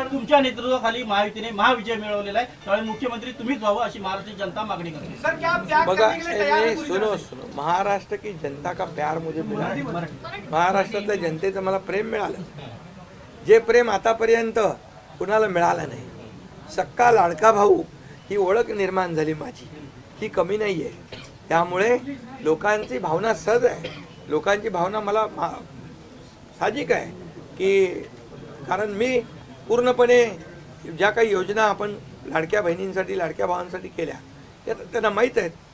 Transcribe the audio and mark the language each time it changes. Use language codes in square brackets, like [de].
[mr] तुमच्या नेतृत्वाखाली महायुतीने महाविजय मिळवलेला आहे, त्यामुळे मुख्यमंत्री तुम्हीच व्हावं अशी महाराष्ट्राची जनता मागणी करते. [hi] सर क्या आप त्याग [mr] बघा [hi] करने के लिए तैयार हैं? सुनो सुनो, महाराष्ट्र की जनता का प्यार मुझे मिला है. [mr] महाराष्ट्रातल्या जनतेचं मला प्रेम मिळालं, जे प्रेम आतापर्यंत कुणाला मिळालं नाही. सक्का लाडका भाऊ ही ओळख निर्माण झाली माझी, ही कमी नाही आहे. त्यामुळे लोकांची भावना सहज आहे, लोकांची भावना मला साहजिक आहे की कारण मी पूर्णपणे ज्या काही योजना आपण लाडक्या बहिणींसाठी लाडक्या भावांसाठी केल्या त्या त्यांना माहीत आहेत.